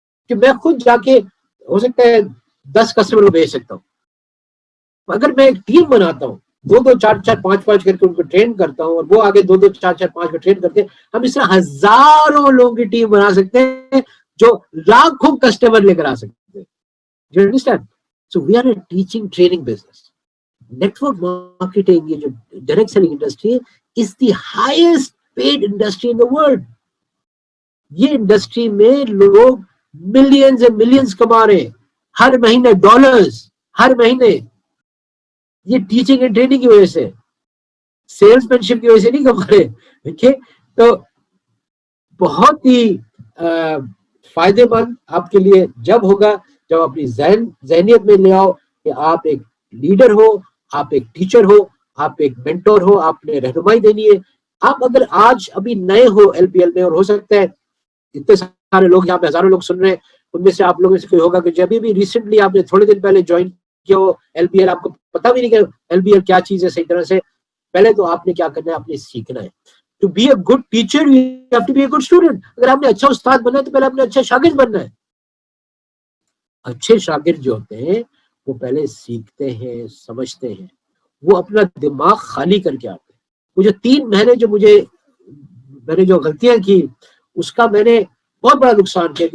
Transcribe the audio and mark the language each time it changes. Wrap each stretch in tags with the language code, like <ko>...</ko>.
<ur>کہ میں خود جا کے ہو سکتا ہے 10 کسٹمر کو بھیج سکتا ہوں. اگر میں ایک ٹیم بناتا ہوں, 2 4 4 5 5 کر کے ان کو ٹرین کرتا ہوں, اور وہ آگے 2 2 4 4 5 کو ٹرین کرتے ہیں, ہم اس طرح ہزاروں لوگوں کی ٹیم بنا سکتے ہیں جو لاکھوں کسٹمر لے کر آ سکتے ہیں.</ur> <en>You understand? So we are a teaching training business. Network marketing,</en> <ur>یہ جو</ur> <en>direct selling industry ہے, is the highest paid industry in the world.</en> <ur>یہ انڈسٹری میں لوگ ملینز اینڈ ملینز کما رہے ہیں ہر مہینے, ڈالرز ہر مہینے. یہ ٹیچنگ اینڈ ٹریننگ کی وجہ سے, سیلس مین شپ کی وجہ سے نہیں کما رہے. دیکھیے تو بہت ہی فائدے مند آپ کے لیے جب ہوگا جب اپنی ذہنیت میں لے آؤ کہ آپ ایک لیڈر ہو, آپ ایک ٹیچر ہو, آپ ایک مینٹور ہو, آپ نے رہنمائی دینی ہے. آپ اگر آج ابھی نئے ہو LPL میں, اور ہو سکتا ہے اتنے سارے لوگ یہاں پہ ہزاروں لوگ سن رہے ہیں, ان میں سے آپ لوگوں میں سے کوئی ہوگا کہ جب بھی ریسنٹلی آپ نے تھوڑے دن پہلے جوائن کیا ہو LPL, آپ کو پتا بھی نہیں کہ LPL کیا چیز ہے صحیح طرح سے. پہلے تو آپ نے کیا کرنا ہے, آپ نے سیکھنا ہے.</ur> <en>To be a good teacher, you have to be a good student.</en> <ur>اگر آپ نے اچھا استاد بننا ہے تو پہلے آپ نے اچھا شاگرد بننا ہے. اچھے شاگرد جو ہوتے ہیں وہ پہلے سیکھتے ہیں, سمجھتے ہیں, وہ اپنا دماغ خالی کر کے آتے ہیں. وہ جو 3 مہینے جو میں نے جو غلطیاں کی, اس کا میں نے بہت بڑا نقصان کیا.</ur>